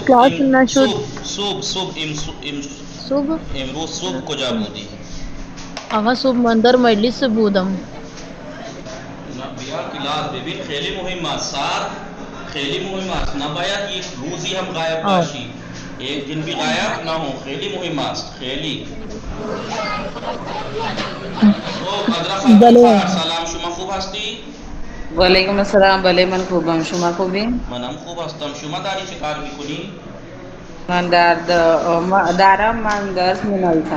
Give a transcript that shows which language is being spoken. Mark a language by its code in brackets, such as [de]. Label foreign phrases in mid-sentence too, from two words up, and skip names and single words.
[fa] کلاس نشد. صبح صبح امروز صبح کجا بودی؟ آقا صبح من در مجلس بودم. نه بیا کلاس ببین، خیلی مهم است. سار خیلی مهم است، نباید یک روزی هم غایب باشی. [ur] ایک دن بھی غائب نہ ہو، [fa] خیلی مهم است. خیلی سلام، شما خوب هستی؟ [ar] وعلیکم السلام. [fa] بله من خوبم، شما خوبی؟ منم خوب هستم. شما داری چه کار میکنی؟ من دارم من درس مینویسم.